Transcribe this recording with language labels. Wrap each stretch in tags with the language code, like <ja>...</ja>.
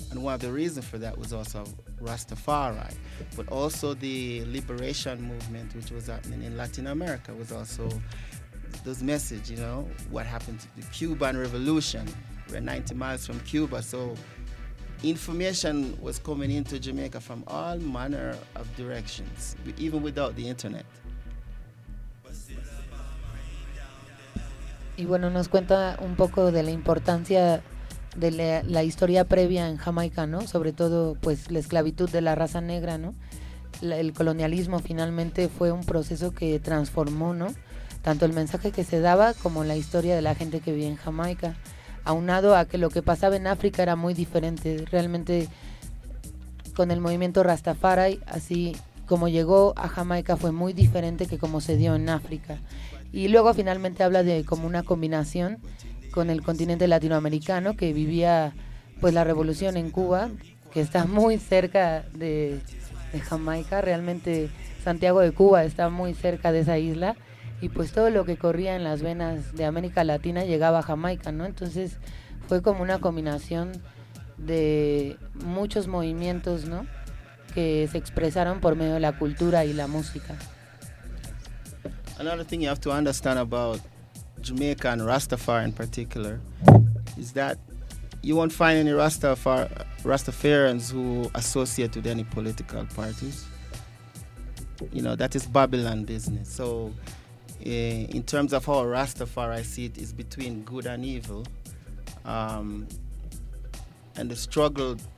<en>And one of the reasons for that was also Rastafari, but also the liberation movement, which was happening in Latin America, was also this message, you know, what happened to the Cuban Revolution. We're 90 miles from Cuba, so information was coming into Jamaica from all manner of directions, even without the internet.</en> <es>Y bueno, nos cuenta un poco de la importancia de la historia previa en Jamaica, ¿no? Sobre todo, pues, la esclavitud de la raza negra, ¿no? El colonialismo finalmente fue un proceso que transformó, ¿no? Tanto el mensaje que se daba como la historia de la gente que vivía en Jamaica, aunado a que lo que pasaba en África era muy diferente. Realmente, con el movimiento Rastafari, así como llegó a Jamaica, fue muy diferente que como se dio en África. Y luego finalmente habla de como una combinación con el continente latinoamericano, que vivía pues la revolución en Cuba, que está muy cerca de Jamaica. Realmente Santiago de Cuba está muy cerca de esa isla, y pues todo lo que corría en las venas de América Latina llegaba a Jamaica, ¿no? Entonces fue como una combinación de muchos movimientos, ¿no? Que se expresaron por medio de la cultura y la música.</es> <en>Another thing you have to understand about Jamaica and Rastafari in particular is that you won't find any Rastafarians who associate with any political parties. You know, that is Babylon business. So in terms of how Rastafari see it, is between good and evil, and the struggle</en>